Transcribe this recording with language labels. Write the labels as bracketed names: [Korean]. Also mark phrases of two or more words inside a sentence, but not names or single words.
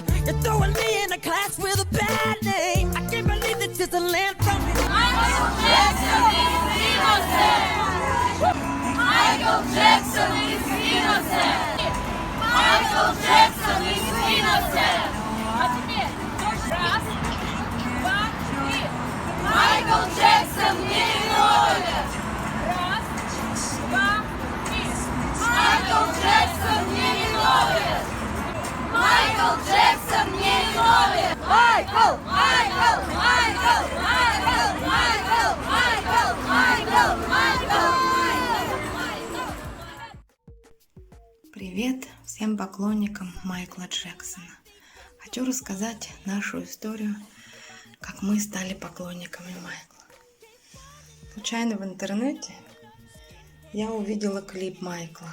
[English] You're throwing me in a class with a bad name. I can't believe this is a land from Michael Jackson is innocent. Michael Jackson is innocent. Michael Jackson is innocent. [Russian] Раз, два, три. Michael Jackson невиновен. Раз, два, три. Michael Jackson невиновен. Michael Jackson невиновен. Michael, Michael, Michael, Michael, Michael, Michael, Michael, Michael. Привет всем поклонникам Майкла Джексона. Хочу рассказать нашу историю, как мы стали поклонниками Майкла. Случайно в интернете я увидела клип Майкла.